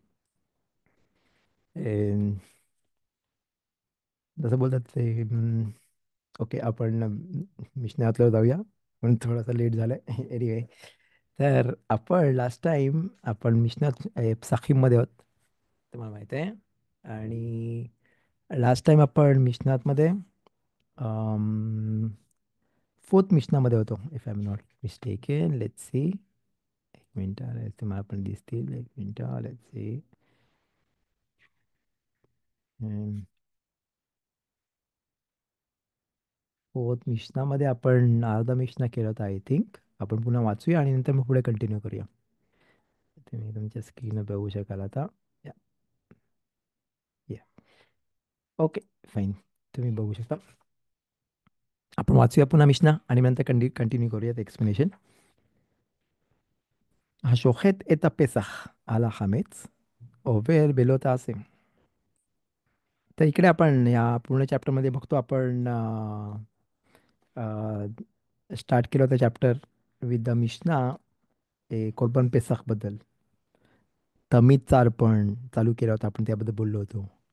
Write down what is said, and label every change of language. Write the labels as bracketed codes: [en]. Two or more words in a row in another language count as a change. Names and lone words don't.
[mr] जसं बोलतात ते ओके आपण मिशनातलं जाऊया, पण थोडासा लेट झालाय. एनिवे, तर आपण [en] last time [mr] आपण मिशनात साखीममध्ये आहोत, तुम्हाला माहिती आहे. आणि [en] last time [mr] आपण मिशनातमध्ये फोर्थ मिशनामध्ये होतो, [en] if I am not mistaken. let's see, [mr] एक मिनटं तुम्हाला पण दिसतील, एक मिनटं. [en] let's see, [mr] फोर्थ मिशनामध्ये आपण अर्धा मिशना केला होता [en] I think. [mr] आपण पुन्हा वाचूया आणि नंतर मग पुढे कंटिन्यू करूया. तुम्ही तुमच्या स्क्रीन बघू शकाल आता. या, या, [en] okay, fine. [mr] तुम्ही बघू शकता. आपण वाचूया पुन्हा मिशना आणि नंतर कंटिन्यू करूयात एक्सप्लेनेशन. [he] השוחט את הפסח על החמץ עובר בלא תעשה. [mr] तर इकडे आपण या पूर्ण चॅप्टरमध्ये बघतो आपण स्टार्ट केलं होतं [en] chapter with the mishna [he] קורבן פסח [mr] बद्दल. तमीजचा अर्पण चालू केला होता आपण, त्याबद्दल बोललो होतो.